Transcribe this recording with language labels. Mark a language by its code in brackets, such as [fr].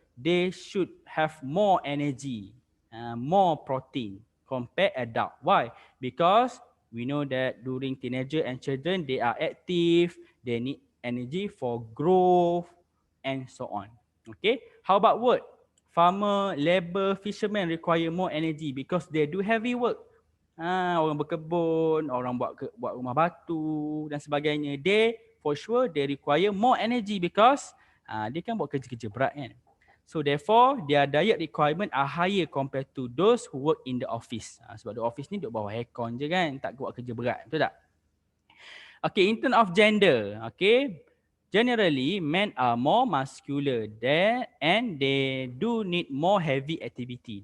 [en] they should have more energy, more protein compared adult. Why? Because we know that during teenager and children, they are active, they need energy for growth and so on. Okay, how about work? Farmer, labor, fishermen require more energy because they do heavy work. [ms] Orang berkebun, orang buat rumah batu dan sebagainya. [en] They for sure they require more energy because [ms] dia kan buat kerja-kerja berat kan. [en] So therefore their diet requirement are higher compared to those who work in the office. Sebab the office ni [ms] duduk bawah aircon je kan, tak buat kerja berat, betul tak? [en] Okay, in terms of gender, okay, generally men are more muscular there and they do need more heavy activity.